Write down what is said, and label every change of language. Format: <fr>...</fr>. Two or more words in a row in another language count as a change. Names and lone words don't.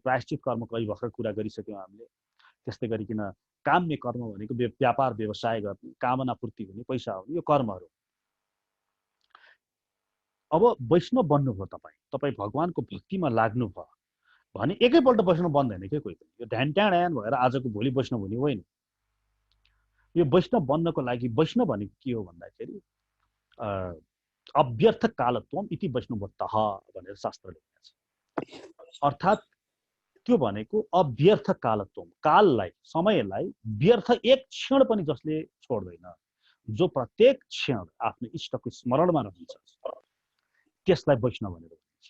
<ne>प्रायश्चित कर्मको अहिले भर्खर कुरा गरिसक्यौँ हामीले। त्यस्तै गरिकन काम्य कर्म भनेको व्यापार व्यवसाय गर्ने, कामना पूर्ति हुने, पैसा हुने, यो कर्महरू। अब वैष्णव बन्नुभयो तपाईँ भगवानको भक्तिमा लाग्नुभयो भने एकैपल्ट वैष्णव बन्दैन के कोही पनि। यो ध्यान ट्याँड भएर आजको भोलि वैष्णव हुने होइन। यो वैष्णव बन्नको लागि वैष्णव भनेको के हो भन्दाखेरि</ne> <sa>अव्यर्थ कालत्वम इति वैष्णवत्तः</sa> <ne>भनेर शास्त्रले भनेको छ। अर्थात् त्यो भनेको</ne> <sa>अव्यर्थ कालत्वम,</sa> <ne>काललाई, समयलाई व्यर्थ एक क्षण पनि जसले छोड्दैन, जो प्रत्येक क्षण आफ्नो इष्टको स्मरणमा रहन्छ, त्यसलाई वैष्णव भनेर भनिन्छ।</ne>